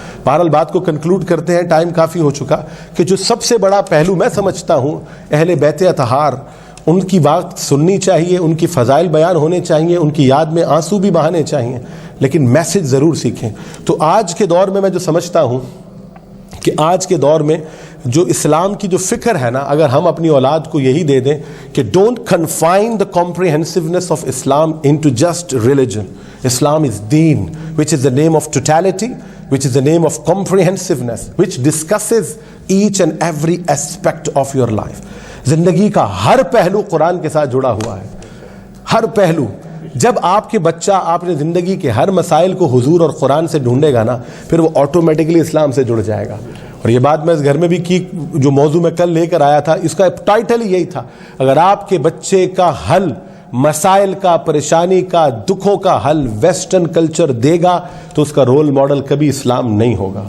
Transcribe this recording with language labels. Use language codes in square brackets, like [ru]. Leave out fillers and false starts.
[ur] بہرحال بات کو کنکلوڈ کرتے ہیں, ٹائم کافی ہو چکا, کہ جو سب سے بڑا پہلو میں سمجھتا ہوں اہل بیت اطہار, ان کی بات سننی چاہیے, ان کی فضائل بیان ہونے چاہیے, ان کی یاد میں آنسو بھی بہانے چاہیے, لیکن میسج ضرور سیکھیں. تو آج کے دور میں جو سمجھتا ہوں کہ آج کے دور میں جو اسلام کی جو فکر ہے نا, اگر ہم اپنی اولاد کو یہی دے دیں کہ [en] Don't confine the comprehensiveness of Islam into just religion. Islam is دین which is the name of totality, which is the name of comprehensiveness, which discusses each and every aspect of your life. [ur] زندگی کا ہر پہلو قرآن کے ساتھ جڑا ہوا ہے, ہر پہلو. جب آپ کے بچہ آپ نے زندگی کے ہر مسائل کو حضور اور قرآن سے ڈھونڈے گا نا, پھر وہ آٹومیٹکلی اسلام سے جڑ جائے گا. اور یہ بات میں اس گھر میں بھی کی, جو موضوع میں کل لے کر آیا تھا اس کا ٹائٹل ہی یہی تھا, اگر آپ کے بچے کا حل مسائل کا, پریشانی کا, دکھوں کا حل ویسٹرن کلچر دے گا تو اس کا رول ماڈل کبھی اسلام نہیں ہوگا.